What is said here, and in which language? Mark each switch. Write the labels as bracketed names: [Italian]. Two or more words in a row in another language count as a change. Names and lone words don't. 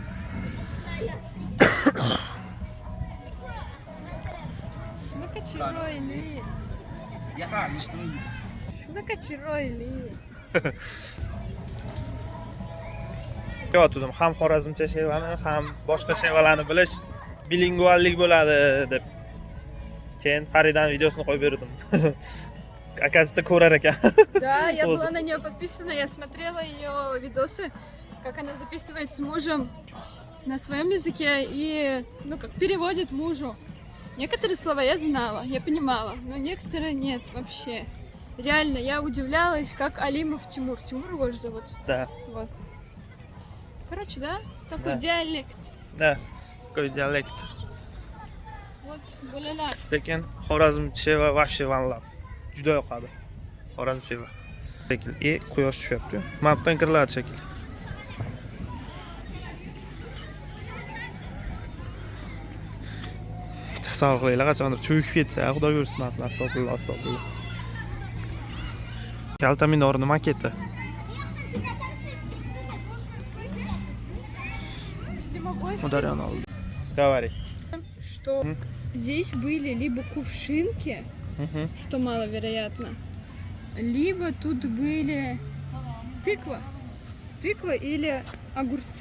[Uzbek] Shunaqa chiroyli. Yo'tdim, ham xorazmcha shevani, ham boshqa shevalarni bilish bilinguallik bo'ladi deb. Keyin Faridan videosini qo'yib berdim. Оказывается, ko'rar ekan. [Russian] Да, я была на нее подписана, я смотрела ее видосы, как она записывает с мужем на своем языке и, ну, как переводит мужу. Некоторые слова я знала, я понимала, но некоторые нет вообще. Реально, я удивлялась, как Алимов Тимур. Тимур его же зовут. Да. Вот. Короче, да? Такой Да. диалект. Да, такой диалект. Вот, буляля. [Uzbek] Lekin xorazm sheva вообще [English] one love. [Uzbek] Juda yoqadi. Xorazm sheva. Shekil, quyosh tushyapti. Mapdan kiriladi shekil. Tasavvur qilinglar, qachondir cho'kib ketsa, xudo ko'rsatmasin, astag'firulloh. Kalta minorni maketi. [Russian] Ударён oldu. Говори. Что здесь были либо кувшинки, что маловероятно, либо тут были тыква или огурцы.